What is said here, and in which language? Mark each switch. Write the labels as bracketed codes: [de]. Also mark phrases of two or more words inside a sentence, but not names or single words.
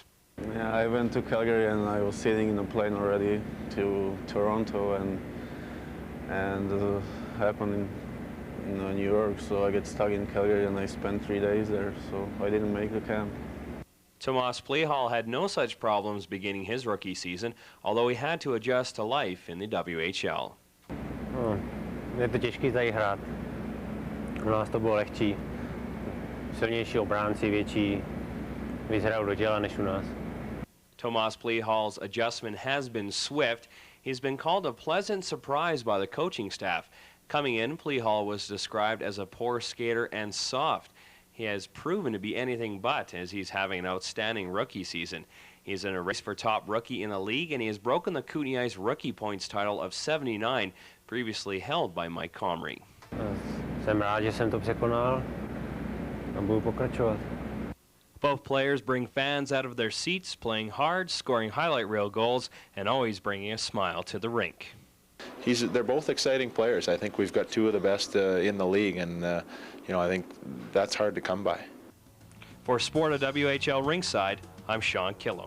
[en] Yeah, I went to Calgary and I was sitting in a plane already to Toronto, and happened in New York, so I get stuck in Calgary and I spent 3 days there, so I didn't make the camp. Tomas Plihal had no such problems beginning his rookie season, although he had to adjust to life in the WHL. [cs] Je to těžký tady hrát. U nás to bylo lehčí. Silnější obránci, větší, víc hrajou do těla než u nás. [en] Tomas Plihal's adjustment has been swift. He's been called a pleasant surprise by the coaching staff. Coming in, Plihal was described as a poor skater and soft. He has proven to be anything but, as he's having an outstanding rookie season. He's in a race for top rookie in the league, and he has broken the Kootenay Ice rookie points title of 79, previously held by Mike Comrie. [cs] Jsem rád, že jsem to překonal a budu pokračovat. [en] Both players bring fans out of their seats, playing hard, scoring highlight reel goals, and always bringing a smile to the rink. They're both exciting players. I think we've got 2 of the best in the league, and you know, I think that's hard to come by. For Sport of WHL Ringside, I'm Sean Killam.